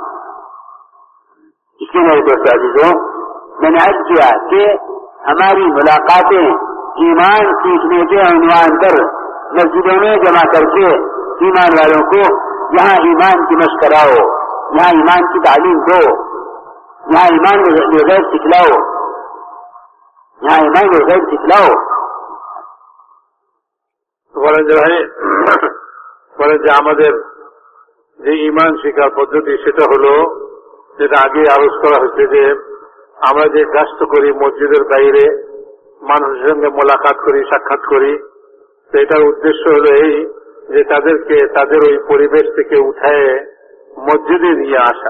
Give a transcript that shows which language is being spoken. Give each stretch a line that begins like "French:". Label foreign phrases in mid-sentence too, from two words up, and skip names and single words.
Urdu: اس لیے میرے دوست عزیزوں میں نے عرض کیا کہ ہماری ملاقاتیں ایمان سیکھنے کے عنوان پر مسجدوں میں جمع کر کے ایمان والوں کو یہاں ایمان کی مشق کراؤ, یہاں ایمان کی تعلیم دو, یہاں ایمان کے غیر سکھلاؤ, یہاں ایمان کے غیر سکھلاؤ.
Bangla: বলে যে আমাদের যে ইমান শিক্ষার পদ্ধতি সেটা হলো যেটা আগে আলোচ করা হয়েছে যে আমরা যে কাজটা করি মসজিদের বাইরে মানুষের সঙ্গে মোলাকাত করি, সাক্ষাৎ করি, তো এটার উদ্দেশ্য হলো এই যে তাদেরকে তাদের ওই পরিবেশ থেকে উঠায় মসজিদে নিয়ে আসা.